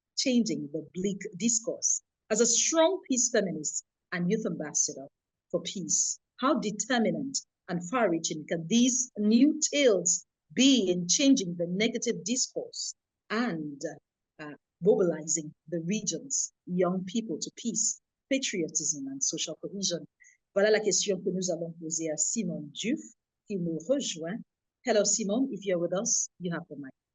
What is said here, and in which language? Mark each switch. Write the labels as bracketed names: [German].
[English] changing the bleak discourse. As a strong peace feminist and youth ambassador for peace, how determinant and far-reaching can these new tales be in changing the negative discourse and mobilizing the region's young people to peace, patriotism and social cohesion? [French] Voilà la question que nous allons poser à Simone Diouf, qui nous rejoint. [English] Hello, Simone, if you're with us, you have the mic.